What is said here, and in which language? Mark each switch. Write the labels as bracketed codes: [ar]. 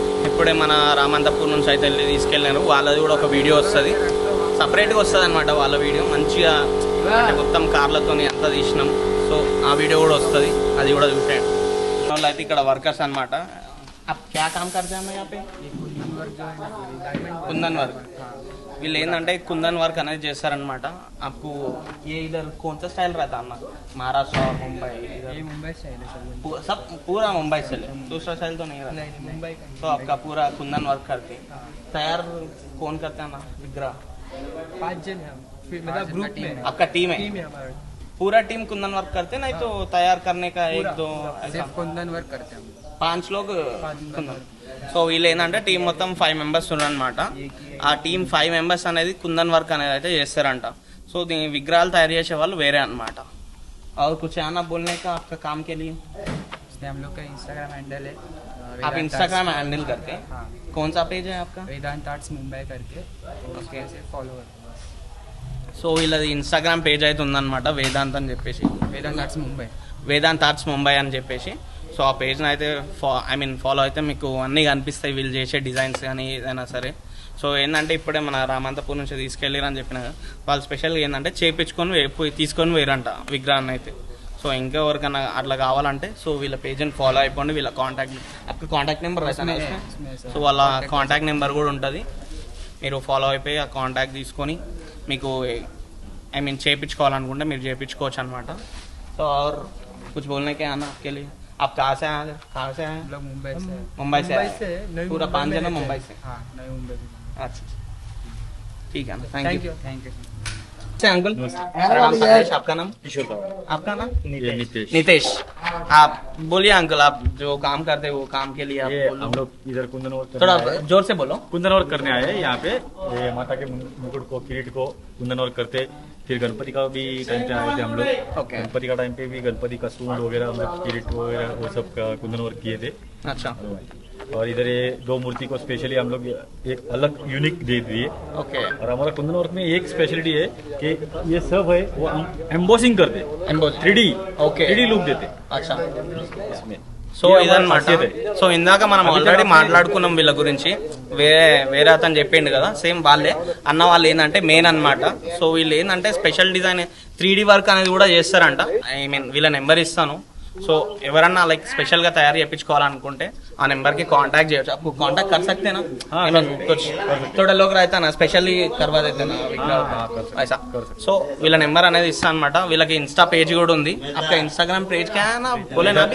[te] ఇప్పుడే మన రామంతపూర్ నుంచి అయితే తీసుకెళ్ళారు. వాళ్ళది కూడా ఒక వీడియో వస్తుంది, సపరేట్గా వస్తుంది అనమాట వాళ్ళ వీడియో. మంచిగా అంటే మొత్తం కార్లతో అంతా తీసినాం. సో ఆ వీడియో కూడా వస్తుంది, అది కూడా చూసేయండి. వాళ్ళు అయితే ఇక్కడ వర్కర్స్ అనమాట. [hi] క్యా కామ్ కర్తే అన్న యాపే? కుందన్ వర్క్. [te] వీళ్ళు ఏంటంటే కుందన్ వర్క్ అనేది చేస్తారనమాట. [hi] आपको ये इधर कौन सा स्टाइल रहता है? महाराष्ट्र और मुंबई? ये मुंबई स्टाइल है सब, पूरा मुंबई स्टाइल है, दूसरा स्टाइल तो नहीं रहता? मुंबई का। तो आपका पूरा कुंदन वर्क करके तैयार कौन करता है ना विग्रह? 5 जन है मतलब ग्रुप में। आपका टीम है? पूरा टीम कुंदन वर्क करते नहीं तो तैयार करने का 1-2 ऐसा कुंदन वर्क करते हैं? 5 लोग कुंदन. [te] సో వీళ్ళు ఏంటంటే టీం మొత్తం 5 members ఉన్నారనమాట. ఆ టీం 5 members అనేది కుందన్ వర్క్ అనేది అయితే చేస్తారంట. సో దీని విగ్రహాలు తయారు చేసే వాళ్ళు వేరే అనమాట. [hi] और कुछ आना बोलने का आपका काम के लिए? इसमें हम लोग का इंस्टाग्राम हैंडल है आप इंस्टाग्राम हैंडल करते हैं? हाँ, कौन सा पेज है आपका? वेदांत आर्ट्स मुंबई करके, तो उसके से फॉलो करते [te] సో వీళ్ళది ఇన్స్టాగ్రామ్ పేజ్ అయితే ఉందన్నమాట, వేదాంత్ అని చెప్పేసి, [hi] हैं। वेदांत आर्ट्स मुंबई। [te] వేదాంత్ ఆర్ట్స్ ముంబై అని చెప్పేసి. సో ఆ పేజ్ని అయితే ఫాలో అయితే మీకు అన్నీ కనిపిస్తాయి, వీళ్ళు చేసే డిజైన్స్ కానీ ఏదైనా సరే. సో ఏంటంటే ఇప్పుడే మన రామంతపూర్ నుంచి తీసుకెళ్ళారు అని చెప్పిన కదా, వాళ్ళు స్పెషల్గా ఏంటంటే చేయించుకొని తీసుకొని వేరంట విగ్రహాన్ని అయితే. సో ఇంకా ఎవరికైనా అట్లా కావాలంటే సో వీళ్ళ పేజ్ని ఫాలో అయిపోండి. వీళ్ళ కాంటాక్ట్ నెంబర్ సో వాళ్ళ కాంటాక్ట్ నెంబర్ కూడా ఉంటుంది. మీరు ఫాలో అయిపోయి ఆ కాంటాక్ట్ తీసుకొని మీకు చేయించుకోవాలనుకుంటే మీరు చేయించుకోవచ్చు అనమాట. సో [hi] और कुछ बोलने के आना आपके लिए? आप कहाँ से आए? हम लोग मुंबई से। मुंबई से पूरा 5 जन मुंबई से? हाँ, नई मुंबई से। अच्छा ठीक है ना, थैंक यू थैंक यू। अच्छा अंकल, आपका नाम? किशोर। आपका नाम? नितेश। आप बोलिए अंकल, आप जो काम करते हैं वो काम के लिए आप हम लोग इधर कुंदन वर्क थोड़ा जोर से बोलो। कुंदन वर्क करने आए हैं यहाँ पे। ये माता के मुकुट को, किरीट को कुंदन वर्क करते। फिर गणपति का भी टाइम पे आए थे हम लोग। ओके। गणपति का टाइम पे भी गणपति का सूंड वगैरह, हम लोग किरीट वगैरह वो सब का कुंदन वर्क किए थे। अच्छा और इधर ये 2 मूर्ति को स्पेशली हम लोग एक अलग यूनिक दे दिए। ओके। और हमारा कुंदन वर्क में एक स्पेशलिटी है कि ये सब है वो एम्बोसिंग करते, 3D ओके 3D लुक देते अच्छा इसमें। [te] సో ఇదన్నమాట. సో ఇందాక మనం ఆల్రెడీ మాట్లాడుకున్నాం వీళ్ళ గురించి, వేరే అతను చెప్పిండు కదా, సేమ్ వాళ్ళే అన్న వాళ్ళు ఏంటంటే మెయిన్ అన్నమాట. సో వీళ్ళు ఏంటంటే స్పెషల్ డిజైన్ 3D వర్క్ అనేది కూడా చేస్తారంట. వీళ్ళ నెంబర్ ఇస్తాను. సో ఎవరన్నా లైక్ స్పెషల్గా తయారు చేయించుకోవాలనుకుంటే ఆ నెంబర్కి కాంటాక్ట్ చేయొచ్చు. [hi] आपको कांटेक्ट कर सकते हैं ना? कुछ थोड़ा लोग रहता ना स्पेशली करवा देते ना ऐसा. [te] సో వీళ్ళ నెంబర్ అనేది ఇస్తా అనమాట. వీళ్ళకి ఇన్స్టా పేజ్ కూడా ఉంది. [hi] आपका इंस्टाग्राम पेज क्या है ना, बोले ना?